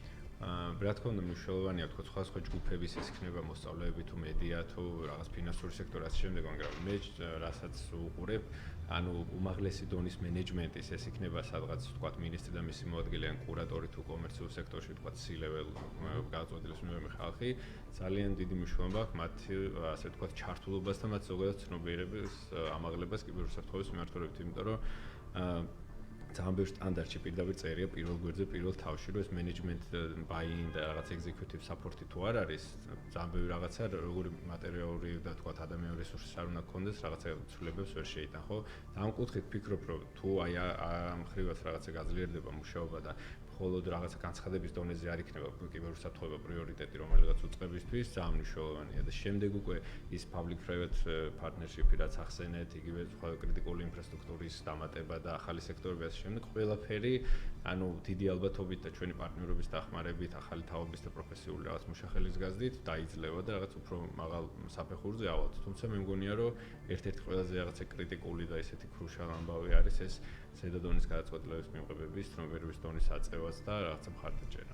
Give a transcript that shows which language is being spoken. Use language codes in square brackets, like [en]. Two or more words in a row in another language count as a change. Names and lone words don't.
[ka] რა თქმა უნდა მნიშვნელოვანია თქო სხვადასხვა ჯგუფების ეს იქნება მოსწავლეები თუ მედია თუ რაღაც ფინანსური სექტორი ასე შემდეგ, მაგრამ მე რასაც უყურებ, ანუ უმაღლესი დონის მენეჯმენტის ეს იქნება სადღაც თქვათ მინისტრი და მისი მოადგილე ან კურატორი თუ კომერციულ სექტორში თქვათ C-level გაწყვეტილების მიერ ხალხი ძალიან დიდი მნიშვნელობა აქვს მათ ასე თქვათ ჩართულობას და მათ ზოგადად ცნობიერების ამაღლებას კიბერუსაფრთხოების მიმართულებით, იმიტომ რომ ძალიან ბევრი სტანდარტში პირდაპირ წერია პირველ გვერდზე პირველ თავში, რომ ეს [en] management buy-in [ka] და რაღაც [en] executive support- [ka] ი თუ არ არის, ძალიან ბევრი რაღაცა როგორი მატერიალური და თქვათ ადამიანური რესურსი არ უნდა გქონდეს, რაღაცა ცვლილებებს ვერ შეიტან, ხო? და ამ კუთხით ფიქრობ, რომ თუ აი ამ ხრივაც რაღაცა გაძლიერდება მუშაობა და მხოლოდ რაღაცა განცხადების დონეზე არ იქნება კიბერუსაფრთხოება პრიორიტეტი, რომელიღაც უწყებისთვის, ძალიან მნიშვნელოვანია და შემდეგ უკვე ის [en] public-private partnership- [ka] ი რაც ახსენეთ, იგივე სხვა კრიტიკული ინფრასტრუქტურის დამატება და ახალი სექტორები ასე შემდეგ, ყველაფერი, ანუ დიდი ალბათობით და ჩვენი პარტნიორობის დახმარებით, ახალი თაობის და პროფესიული რაღაც მუშახელის გაზრდით დაიძლევა და რაღაც უფრო მაღალ საფეხურზე ავალთ. თუმცა მე მგონია, რომ ერთ-ერთი ყველაზე რაღაცა კრიტიკული და ესეთი ქრუშალა ამბავი არის ეს ზედა დონის გადაწყვეტილების მიღებების, ცნობიერების დონის აწევაც და რაღაცა მხარდაჭერა.